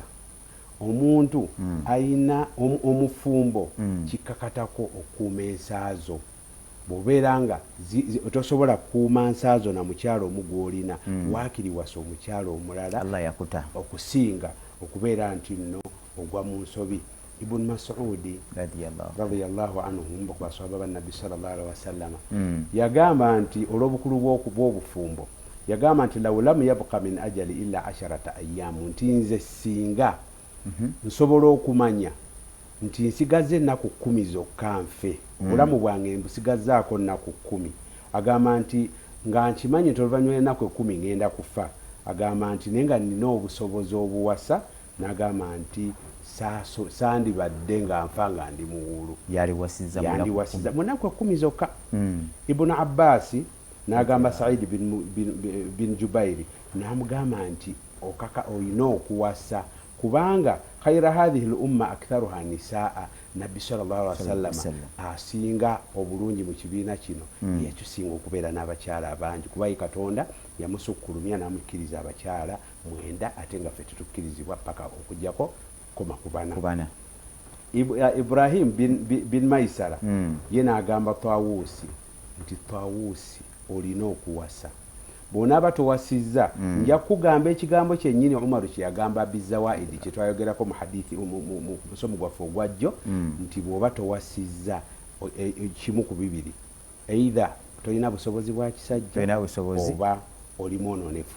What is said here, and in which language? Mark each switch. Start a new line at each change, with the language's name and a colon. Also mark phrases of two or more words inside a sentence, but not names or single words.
Ganda: Omuntu ayina omufumbo kikkakatako okukuuma ensaazo. Bw'obeera nga tosobola kukuuma nsaazo na mukyalo omu gw'olina waakiri wasa omukyalo omulala Allah yakuta okusinga okubeera nti nno ogwa mu nsobi. Ibn Mas'udi
Arabic: رضي الله عنه
Ganda: mu basahaba bannabbi
Arabic: صلى الله عليه وسلم
Ganda: yagamba nti olw'obukulu bw'obufumbo yagamba nti
Arabic: لو لم يبق من أجلي إلا 10 أيام,
Ganda: nti nze singa nsobola okumanya nti nsigaze ennaku 10 zokka nfe, obulamu bwange mbusigazzaako nnaku 10. Agamba nti nga nkimanyi nti oluvannyuma ennaku 10 ngenda kufa, agamba nti naye nga nina obusobozi obuwasa, n'agamba nti sandibadde nga nfa nga ndi muwulu. Yandiwasiza mu nnaku 10 zokka. Ibn Abbas n'agamba Said bin Jubairi n'amugamba nti oyina okuwasa kubanga
Arabic: خير هذه الأمة أكثرها نساء.
Ganda: Nabbi
Arabic: صلى الله عليه وسلم
Ganda: asinga obulungi mu kibiina kino yakisinga okubeera n'abakyala abangi, kuba Katonda yamusukkulumya n'amukkiriza abakyala 9 ate nga ffe tetukkirizibwa paka okujjako 10. Ibrahim bin Maisara ye n'agamba Tawusi nti Tawusi olina okuwasa, bw'onaaba towasizza nja kugamba ekigambo kyennyini Umaru kye yagamba Bizawaidi kye twayogerako mu hadithi mu musomo gwaffe ogwajjo nti bw'oba towasizza kimu ku bibiri, either tolina busobozi bwa kisajja oba oli mwononefu.